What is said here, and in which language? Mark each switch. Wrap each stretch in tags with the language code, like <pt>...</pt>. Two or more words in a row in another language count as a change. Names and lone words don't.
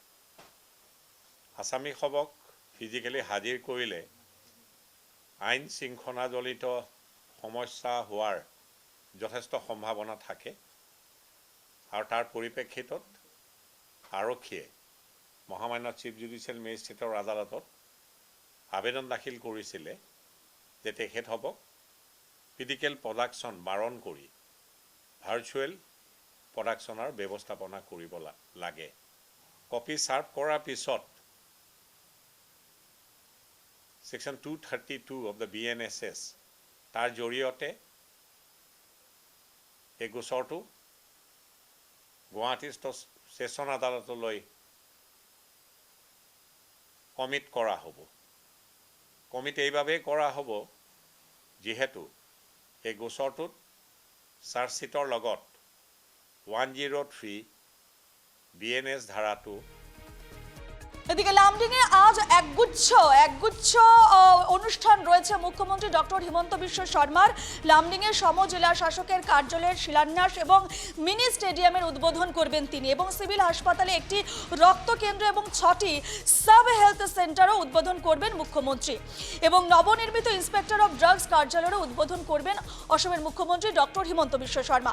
<as>আসামীসকলক ফিজিকেলি হাজিৰ কৰিলে আইন শৃংখলাজনিত সমস্যা হোৱাৰ যথেষ্ট সম্ভাৱনা থাকে আৰু তাৰ পৰিপ্ৰেক্ষিতত আৰক্ষীয়ে মহামান্য</as> <en>Chief Judicial Magistrate</en> <as>আদালতত আবেদন দাখিল কৰিছিলে যে তেখেতসকলক</as> <en>physical production</en> <as>বাৰণ কৰি</as> <en>virtual production</en> <as>ব্যৱস্থাপনা কৰিব লাগে। কপি সাৰ্ভ কৰাৰ পিছত</as> <en>Section 232 of the BNSS</en> <as>তাৰ জৰিয়তে এই গোচৰটো গুৱাহাটী ছেছন আদালতলৈ কমিট কৰা হ'ব। কমিট এইভাবেই কৰা হ'ব যিহেতু এই গোচৰটোত চাৰ্জশ্বিটৰ লগত 103 BNS ধাৰাটো</as> <bn>এদিকে লামডিংয়ে আজ একগুচ্ছ অনুষ্ঠান রয়েছে মুখ্যমন্ত্রী ডক্টর হিমন্ত বিশ্ব শর্মার। লামডিংয়ে সমজেলা শাসকের কার্যালয়ের শিলান্যাস এবং</bn> <en>mini stadium</en> <bn>উদ্বোধন করবেন তিনি, এবং সিভিল হাসপাতালে একটি রক্ত কেন্দ্র এবং 6টি</bn> <en>sub health centre</en> <bn>উদ্বোধন করবেন মুখ্যমন্ত্রী, এবং নবনির্মিত</bn> <en>Inspector of Drugs</en> <bn>কার্যালয়েরও উদ্বোধন করবেন অসমের মুখ্যমন্ত্রী ডক্টর হিমন্ত বিশ্ব শর্মা।</bn>